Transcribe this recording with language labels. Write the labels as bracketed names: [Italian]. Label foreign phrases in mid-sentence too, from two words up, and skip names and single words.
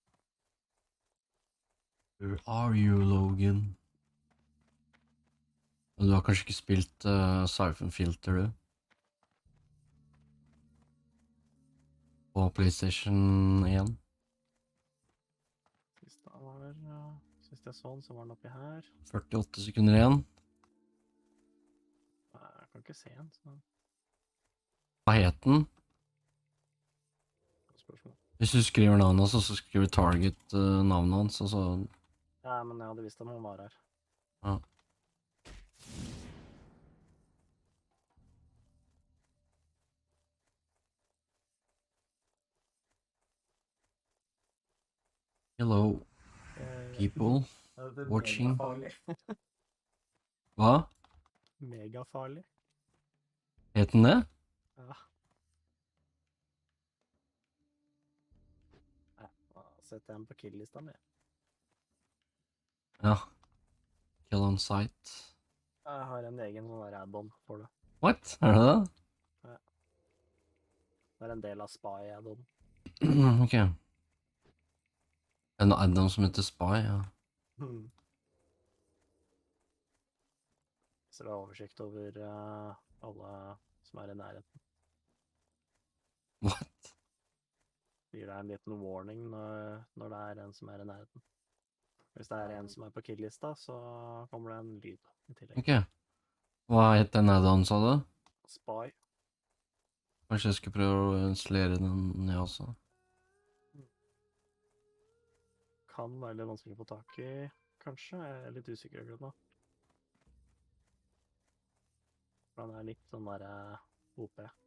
[English] Where are you, Logan? [Norwegian] Og du har kanskje ikke spilt Siphon Filter, du? På PlayStation 1? Sist jeg så den, så var den oppi her. 48 sekunder igjen. Jeg kan ikke se den, så... Hva het den? Spørsmål. Hvis du skriver navnet hans, så skriver Target navnet hans, og så... Ja, men jeg hadde visst om han var her. Ja. [English] Hello, people watching. [Norwegian] Hva? Megafarlig. Het den det? Ja. Da setter jeg den på kill-lista mi. Ja. [English] Kill on sight. [Norwegian] Jeg har en egen sånn der add-on for det. What? Er det det? Ja. Det er en del av Spy-add-on. Ok. En add-on som heter Spy, ja. Så det er oversikt over alle som er i nærheten. What? Gir deg en liten warning når det er en som er i nærheten. Hvis det er en som er på kill-lista, så kommer det en lyd i tillegg. Ok. Hva het den add-on, sa du? Spy. Kanskje jeg skal prøve å installere den jeg også. Kan være litt vanskelig å få tak i, kanskje. Jeg er litt usikker akkurat nå. Den er litt sånn der OP.